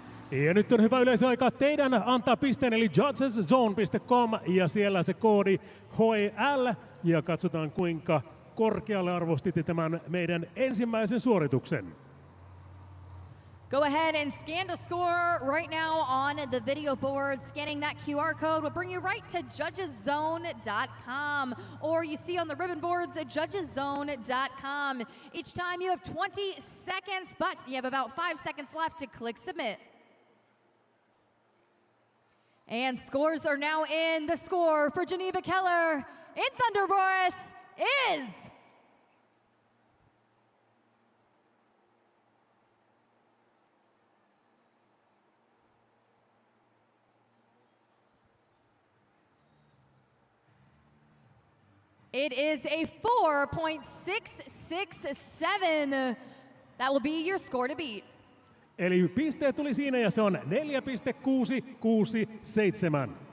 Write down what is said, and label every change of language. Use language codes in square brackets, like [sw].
[fi] Ja nyt on hyvä yleisöaika teidän antaa pisteen, eli judgeszone.com, ja siellä se koodi HEL, ja katsotaan kuinka korkealle arvostitte tämän meidän ensimmäisen suorituksen. [en] Go ahead and scan the score right now on the video board. Scanning that QR code will bring you right to judgeszone.com, or you see on the ribbon boards at judgeszone.com. Each time you have 20 seconds, but you have about 5 seconds left to click submit. And scores are now in. The score for Geneva Keller in Thunderhorse is it is a 4.667. That will be your score to beat. [fi] Eli pisteet tuli siinä ja se on 4.667.